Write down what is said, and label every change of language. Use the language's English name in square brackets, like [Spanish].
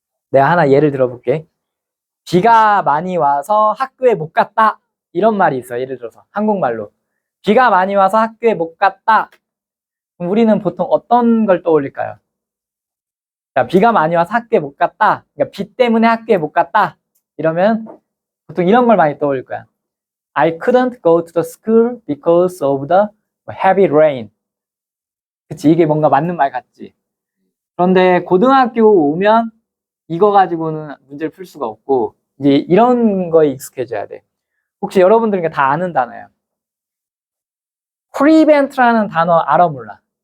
[Korean] 내가 하나 예를 들어볼게. 비가 많이 와서 학교에 못 갔다. 이런 말이 있어요. 예를 들어서 한국말로. 비가 많이 와서 학교에 못 갔다. 그럼 우리는 보통 어떤 걸 떠올릴까요? 자, 비가 많이 와서 학교에 못 갔다. 그러니까 비 때문에 학교에 못 갔다. 이러면 보통 이런 걸 많이 떠올릴 거야. [English] I couldn't go to the school because of the heavy rain. [Korean] 그치, 이게 뭔가 맞는 말 같지. 그런데 고등학교 오면 이거 가지고는 문제를 풀 수가 없고 이제 이런 거에 익숙해져야 돼. 혹시 여러분들이 다 아는 단어예요. prevent라는 단어 알아 몰라?